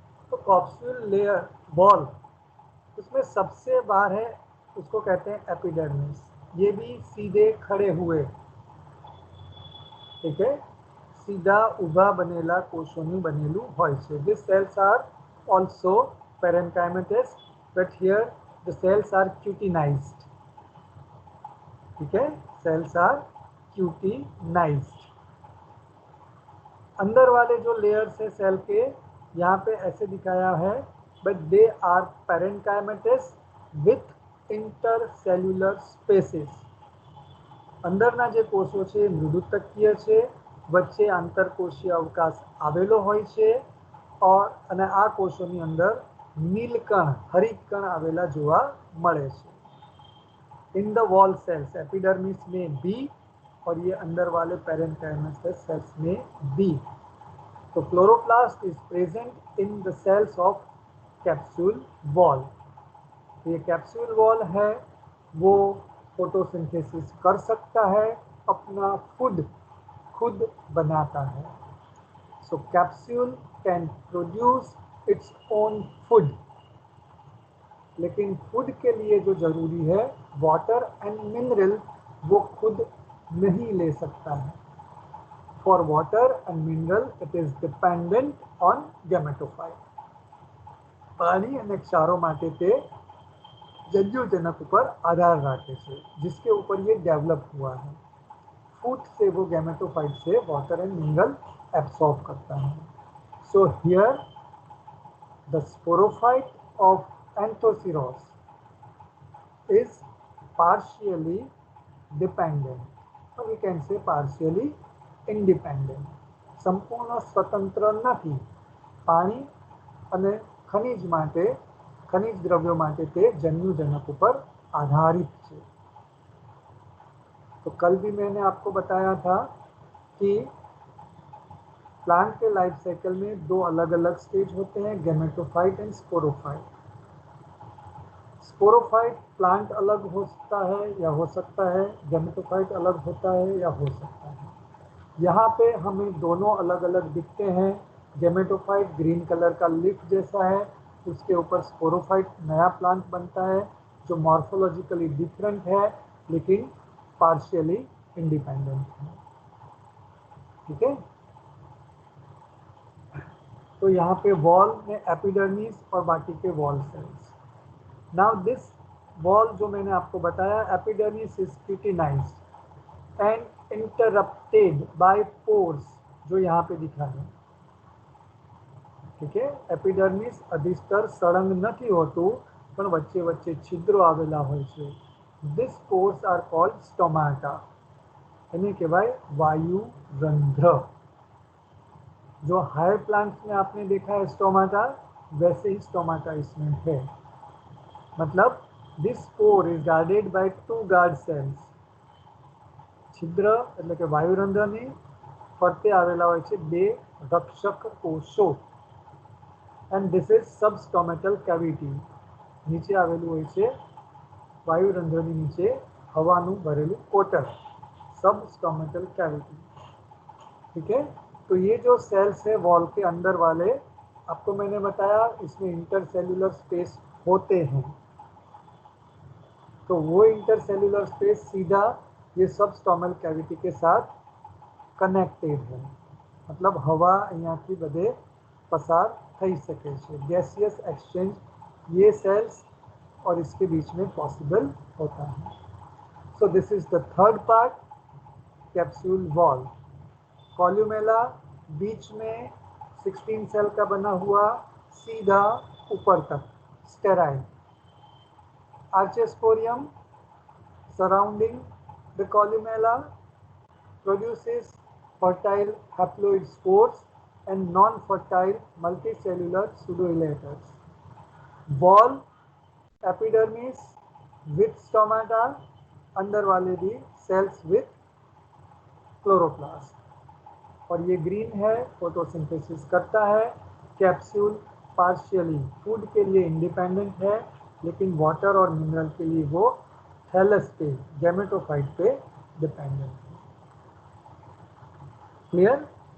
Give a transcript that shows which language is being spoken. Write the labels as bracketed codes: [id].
[hi] तो capsule layer wall, उसमें सबसे बाहर है, उसको कहते हैं एपिडर्मिस। ये भी सीधे खड़े हुए, ठीक है, [gu] सीधा उभा बनेला कोशोनी बनेलू હોય છે। [en] These cells are also parenchymatous, but here the cells are cutinized, [hi] ठीक है, [en] Cells are cutinized. [hi] अंदर वाले जो लेयर्स है सेल के, यहाँ पे ऐसे दिखाया है, [en] But they are parenchymatous with intercellular spaces. [gu] અંદરના જે કોષો છે મૃદુતકીય છે, વચ્ચે આંતરકોષીય અવકાશ આવેલો હોય છે, અને આ કોષોની અંદર નીલકણ હરિત કણ આવેલા જોવા મળે છે। [hi] In the wall sales epidermis में बी, और ये अंदर वाले पेरेन्काइमस सेल्स में बी। [en] तो chloroplast is present in the cells of capsule wall. [hi] तो ये कैप्सूल वॉल है वो फोटोसिंथेसिस कर सकता है, अपना फूड खुद बनाता है। [en] so capsule can produce its own food, [hi] लेकिन फूड के लिए जो जरूरी है वाटर एंड मिनरल, वो खुद नहीं ले सकता है। [en] For water and mineral it is dependent on gametophyte. [gu] पानी અને ક્ષારો માટે તે જન્યુજનક ઉપર આધાર રાખે છે, [hi] जिसके ऊपर ये डेवलप हुआ है। फूड से वो गैमेटोफाइट से वाटर एंड मिनरल एब्सॉर्ब करता है। [en] So here the sporophyte of anthoceros is partially dependent, or we can say partially independent. [gu] સંપૂર્ણ સ્વતંત્ર નથી, પાણી અને ખનિજ માટે, ખનિજ દ્રવ્યો માટે તે જન્યુજનક ઉપર आधारित છે। [hi] तो कल भी मैंने आपको बताया था कि प्लांट के लाइफ साइकिल में 2 अलग अलग स्टेज होते हैं, gametophyte and sporophyte. Sporophyte plant अलग हो सकता है या हो सकता है, गैमेटोफाइट अलग होता है या हो सकता है। यहाँ पे हमें दोनों अलग अलग दिखते हैं। गैमेटोफाइट ग्रीन कलर का लीफ जैसा है, उसके ऊपर स्पोरोफाइट नया प्लांट बनता है जो मॉर्फोलॉजिकली डिफरेंट है लेकिन पार्शियली इंडिपेंडेंट है, ठीक है। तो यहाँ पे वॉल में एपिडर्मिस और बाकी के wall sales. Now this wall जो मैंने आपको बताया, epidermis is क्यूटिनाइज्ड and interrupted bye pores, जो यहाँ पे दिखा है। ठीक है। [gu] एपिडर्मिस अधिस्तर सળંગ નથી હોતું પણ વચ્ચે વચ્ચે છિદ્રો આવેલા હોય છે. [en] These pores are called stomata. [gu] એને કહેવાય વાયુ રંધ્ર. [hi] जो हायर प्लांट्स में आपने देखा है स्टोमाटा, वैसे ही स्टोमाटा इसमें है. [en] मतलब this pore is guarded by 2 guard cells. [gu] छिद्र એટલે કે વાયુરંધ્રની ફરતે આવેલા હોય છે 2 રક્ષક કોષો. [en] And this is substomatal cavity. [gu] નીચે આવેલું હોય છે વાયુરંધ્રની નીચે હવાનું ભરેલું કોટર, सबस्टोमेटल कैविटी. [hi] ठीक है. तो ये जो सेल्स है वॉल के अंदर वाले, आपको मैंने बताया इसमें इंटरसेल्युलर स्पेस होते हैं. तो वो इंटरसेल्युलर स्पेस सीधा ये सबस्टोमल कैविटी के साथ कनेक्टेड है. मतलब हवा અહીંયાથી બધે પસાર થઈ શકે છે. ગેસિયસ एक्सचेंज ये सेल्स और इसके बीच में पॉसिबल होता है. [en] So this is the third part, capsule wall. [hi] Columella बीच में 16 सेल का बना हुआ सीधा ऊपर तक sterile. [en] Archesporium surrounding the columella produces fertile haploid spores and non-fertile multicellular pseudoelaters. Wall epidermis with stomata, [hi] अंदर वाले भी [en] Cells with chloroplast. [hi] और ये ग्रीन है, फोटोसिंथेसिस करता है. कैप्सूल पार्शियली फूड के लिए इंडिपेंडेंट है, लेकिन वाटर और मिनरल के लिए वो थैलस पे, गैमेटोफाइट पे डिपेंडेंट है. क्लियर.